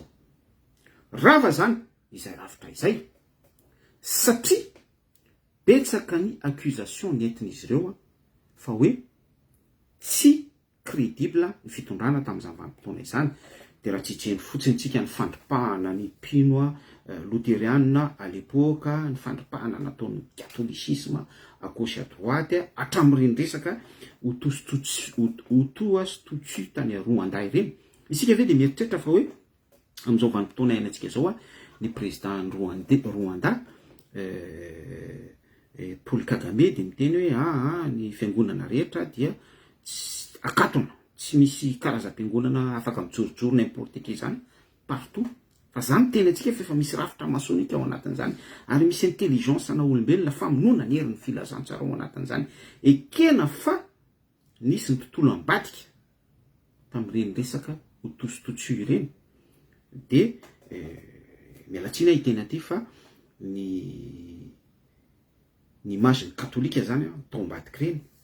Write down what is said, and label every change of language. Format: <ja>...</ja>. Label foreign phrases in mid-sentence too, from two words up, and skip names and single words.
<mg>Rava zany izay rafitra izay, satria betsaka ny accusation nentin'izy ireo fa hoe tsy crédible ny fitondrana tamin'izany vanim-potoana izany. De raha tsy jeny fotsiny tsika ny fandripahana ny mpino luthériana</mg> <fr>à l'époque,</fr> <mg>ny fandripahana nataon'ny catholicisme</mg> <fr>à gauche à droite,</fr> <mg>hatramin'ireny resaka Hutu sy Tutsi tany Rwanda ireny. Isika ve de mieritreritra fa hoe amin'izao vanim-potoana iainantsika zao ny président Rwanda Paul Kagame de miteny hoe ny fiangonana rehetra dia akatona, tsy misy karazam-piangonana afaka mijorojoro</mg> <fr>n'importe qui</fr> <mg>zany partout, fa zany tena antsika fa efa misy rafitra masonika ao anatin'izany, ary misy intelligence na olombelona famonoana ny herin'ny filazantsara ao anatin'izany. Ekena fa nisy ny tontolo ambadika tamin'ireny resaka Hutu sy Tutsi ireny, de mialatsina hiteny aty fa ny image katolika zany tao ambadika ireny.</mg>